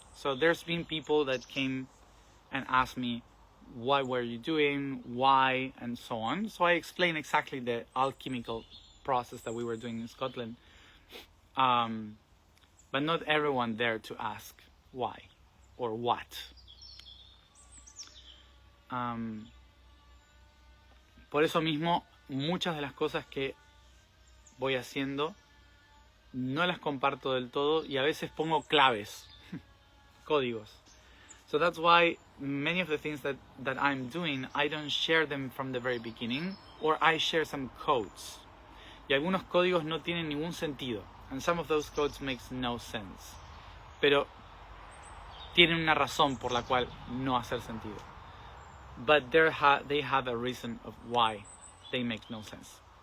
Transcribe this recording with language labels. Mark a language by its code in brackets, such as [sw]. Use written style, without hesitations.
[en] So there's been people that came and asked me, what were you doing, why, and so on. So I explained exactly the alchemical process that we were doing in Scotland. But not everyone dared to ask why or what. [es] Por eso mismo, muchas de las cosas que voy haciendo no las comparto del todo y a veces pongo claves, códigos. [en] So that's why many of the things that I'm doing, I don't share them from the very beginning, or I share some codes. [es] Y algunos códigos no tienen ningún sentido. [en] And some of those codes makes no sense. [es] Pero tienen una razón por la cual no hacer sentido. [en] But they have a reason of why they make no sense.